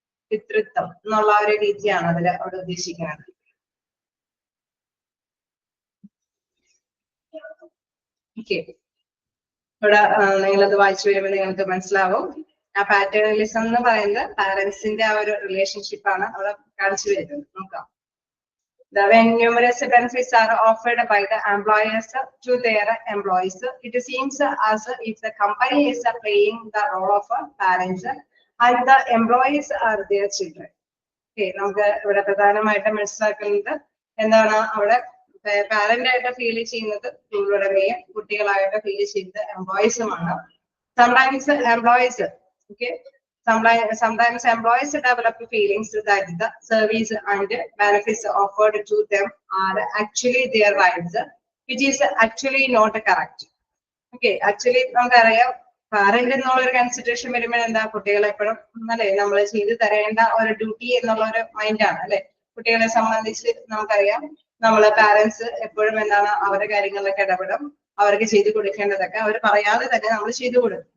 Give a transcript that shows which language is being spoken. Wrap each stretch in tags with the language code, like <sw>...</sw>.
<ml>പിതൃത്വം എന്നുള്ള ഒരു രീതിയാണ് അതിൽ അവിടെ ഉദ്ദേശിക്കുന്നത്. ഓക്കെ, ഇവിടെ നിങ്ങളത് വായിച്ചു വരുമ്പോൾ നിങ്ങൾക്ക് മനസ്സിലാവും. ആ പാറ്റേണലിസം എന്ന് പറയുന്നത് പാരന്റ്സിന്റെ ആ ഒരു റിലേഷൻഷിപ്പ് ആണ് അവിടെ കാണിച്ചു വരുന്നത്. നോക്കാം.</ml> <en>When numerous benefits are offered by the employers to their employees, it seems as if the company is playing the role of parents and the employees are their children.</en> <ml>Okay, നമുക്ക് ഇവിടെ പ്രധാനമായിട്ടും മനസ്സിലാക്കുന്നത് എന്താണ്, അവിടെ പാരന്റ് ആയിട്ട് feel ചെയ്യുന്നത് തൊഴിലുടമയും കുട്ടികളായിട്ട് feel ചെയ്യുന്നത് എംപ്ലോയീസുമാണ്.</ml> <en>Sometimes employees, okay, sometimes employees develop feelings that the service and benefits offered to them are actually their rights, which is actually not correct.</en> <ml>Okay, actually നമുക്കറിയാം പാരന്റ് എന്നുള്ള ഒരു കൺസിഡറേഷൻ വരുമ്പോൾ എന്താ, കുട്ടികളെ എപ്പോഴും അല്ലെ നമ്മൾ ചെയ്ത് തരേണ്ട ഒരു ഡ്യൂട്ടി എന്നുള്ള ഒരു മൈൻഡാണ് അല്ലെ. കുട്ടികളെ സംബന്ധിച്ച് നമുക്കറിയാം നമ്മള് പാരന്റ്സ് എപ്പോഴും എന്താണ് അവരുടെ കാര്യങ്ങളിലൊക്കെ ഇടപെടും, അവർക്ക് ചെയ്തു കൊടുക്കേണ്ടതൊക്കെ അവർ പറയാതെ തന്നെ നമ്മൾ ചെയ്തു കൊടുക്കും.</ml>